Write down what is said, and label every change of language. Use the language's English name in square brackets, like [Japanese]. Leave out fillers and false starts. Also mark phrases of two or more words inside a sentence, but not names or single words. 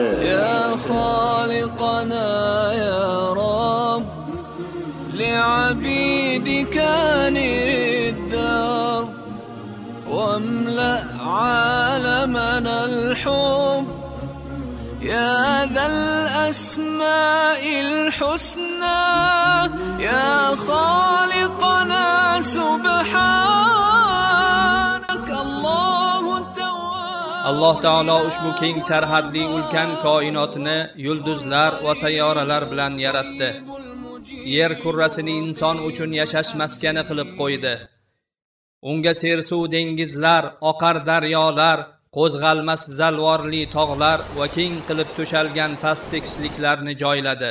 [Arabic] يا خالقنا يا رب لعبيدك الدار واملأ عالمنا الحب يا ذا الأسماء الحسنى يا خالقنا سبحانك الله التواب. [Uzbek] Alloh taolo ushbu keng sarhadli ulkan koinotni yulduzlar va sayyoralar bilan yaratdi. Yer kurrasini inson uchun yashash maskani qilib qo'ydi. Unga sersuv dengizlar, oqar daryolar, qo'zg'almas zalvorli tog'lar va keng qilib to'shalgan past tekisliklarni joyladi.